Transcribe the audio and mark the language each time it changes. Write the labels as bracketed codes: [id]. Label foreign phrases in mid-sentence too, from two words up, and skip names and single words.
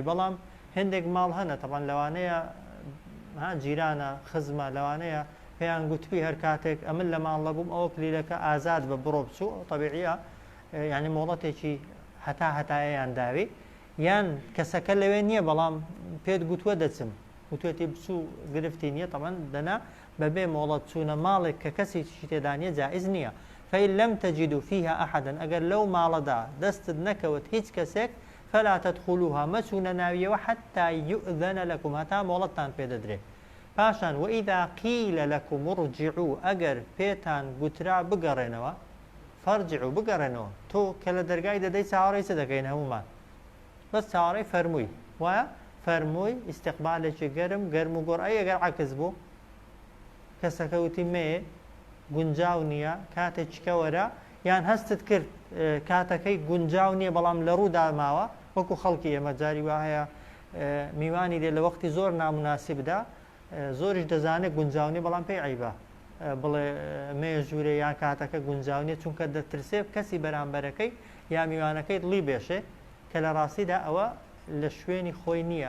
[ckb] بەڵام هەندێک ماڵ هەنە تەبەن لەوانەیە جیرانە خزمە لەوانەیە پێیان گوتوی هەر کاتێک ئەمن لە ماڵە بووم ئەوە کلیلەکە ئازاد بە بڕۆ بچوو تەبیعیە، یعنی مۆڵەتێکی هەتایەیان داوی، یان کەسەکە لەوێ نییە بەڵام پێت گوتووە دەچم گوتوێتی بچوو گرفتی نییە، تەبەن دەنا بەبێ مۆڵەت چوونە ماڵێک کە کەسی تێدا نیە جائز نییە. [ar] فإن لم تجدوا فيها أحدا، [ckb] أجر لو ماڵەدا دەستت نەکەوت هیچ کەسێک [ar] فلا تدخلوها [ckb] مەچونە ناویەوە [ar] حتى يؤذن لكم، [ckb] هەتا مۆڵەتتان پێدەدرێت. [ar] پاشان وإذا قيل لكم ارجعوا، [ckb] ئەگەر پێتان گوترا بگەڕێنەوە فارجعوا بگەڕێنەوە. تۆ کە لە دەرگای دەدەی چاوەڕێی چ دەکەین هەمومان؟ بەس چاوەڕێی فەرمووی وایە، فەرمووی ئیستیقبالێکی گەرم و گۆڕ. ئەگەر عەکس بوو کەسەکە وتی مێ گونجاو نییە کاتێکیکە وەرە، یان هەستت کرد کاتەکەی گونجاو نییە بەڵام لە ڕوودا ماوە، وەکو خەڵکی ئێمە جاری وا هەیە میوانی دێ لە وەختی زۆر ناموناسیبدا زۆریش دەزانێت گونجاو نییە بەڵام پێی عیبە بڵێ مێژوورێ یان کاتەکە گونجاو نییە، چونکە دەترسێ کەسی بەرامبەرەکەی یا میوانەکەی دڵی بێشێ، کە لە ڕاستیدا ئەوە لە شوێنی خۆی نییە.